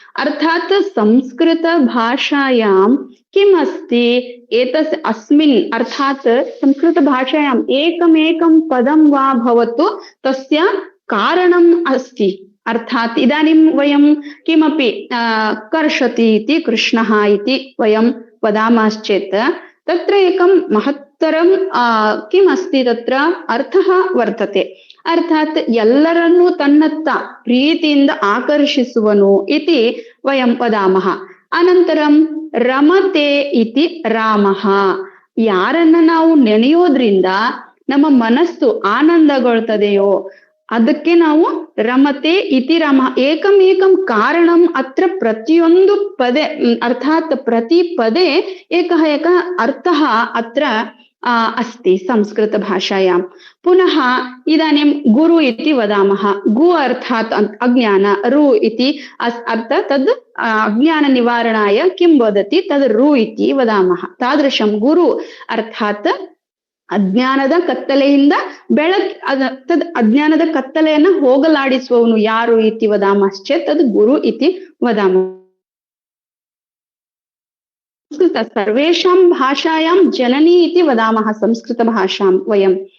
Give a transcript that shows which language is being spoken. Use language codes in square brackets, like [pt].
[sa] अर्थात् संस्कृतभाषायां किम् अस्ति एतस्य अस्मिन् अर्थात् संस्कृतभाषायाम् एकमेकं पदं वा भवतु तस्य कारणम् अस्ति। अर्थात् इदानीं वयं किमपि कर्षति इति कृष्णः इति वयं वदामश्चेत् तत्र एकं महत्तरं किम् अस्ति तत्र अर्थः वर्तते। [kn] अर्थात् ಎಲ್ಲರನ್ನೂ ತನ್ನತ್ತ ಪ್ರೀತಿಯಿಂದ ಆಕರ್ಷಿಸುವನು [sa] ಇತಿ ವಯಂ ವದಾಮಃ। [kn] ಅನಂತರಂ [sa] ರಮತೆ ಇತಿ ರಾಮಃ, [kn] ಯಾರನ್ನ ನಾವು ನೆನೆಯೋದ್ರಿಂದ ನಮ್ಮ ಮನಸ್ಸು ಆನಂದಗೊಳ್ತದೆಯೋ ಅದಕ್ಕೆ ನಾವು [sa] ರಮತೆ ಇತಿ ರಾಮ। ಏಕಂ ಕಾರಣಂ ಅತ್ರ ಪ್ರತಿಯೊಂದು ಪದೇ ಅರ್ಥಾತ್ ಪ್ರತಿ ಪದೇ ಏಕಃ ಅರ್ಥಃ ಅತ್ರ अस्ति संस्कृतभाषायां। पुनः इदानीं गुरु इति वदामः। गु अर्थात् अज्ञान, रु इति अर्थ तद् अज्ञाननिवारणाय किं वदति तद् रु इति वदामः। [kn] तादृशं गुरु अर्थात् ಅಜ್ಞಾನದ ಕತ್ತಲೆಯಿಂದ ತದ್ ಅಜ್ಞಾನದ ಕತ್ತಲೆಯನ್ನ ಹೋಗಲಾಡಿಸುವವನು ಯಾರು [sa] ಇತಿ ವದಾಮಶ್ಚೇತ್ ತದ್ ಗುರು ಇತಿ ವದಾಮಃ। सर्वेषां भाषायां जननी इति वदामः संस्कृतभाषां वयम्।